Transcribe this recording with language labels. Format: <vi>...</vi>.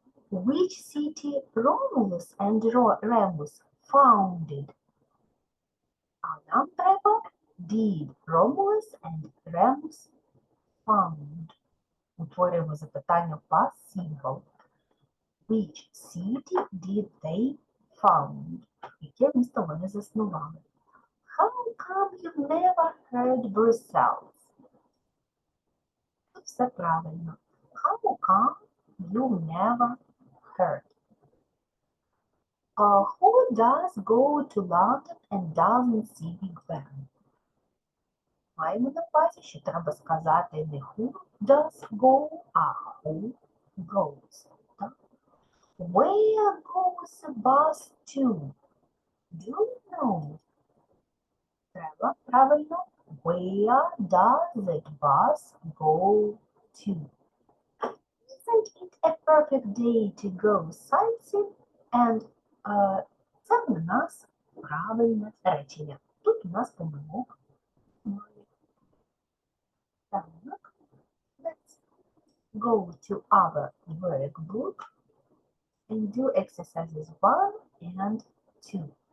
<en>Which city Romulus and Remus founded?</en> <uk>А нам треба</uk> <en>did Romulus and Remus found.</en> <uk>Утворюємо запитання past simple.</uk> <en>Which city did they found?</en> <uk>Яке місто вони заснували?</uk> <en>How come you never heard Brussels?</en> <uk>Тут все правильно.</uk> <en>How come you never heard? Who does go to London and doesn't see Big Ben?</en> <uk>Маємо на увазі, що треба сказати не</uk> <en>who does go,</en> <uk>а</uk> <en>who goes.</en> <uk>Так?</uk> <en>Where goes the bus to? Do you know?</en> <uk>Треба правильно.</uk> <en>Where does the bus go to? Isn't it a perfect day to go sightseeing?</en> <uk>And це у нас правильне речення. Тут у нас помилок. Так,</uk> <en>let's go to our workbook and do exercises 1 and 2.</en>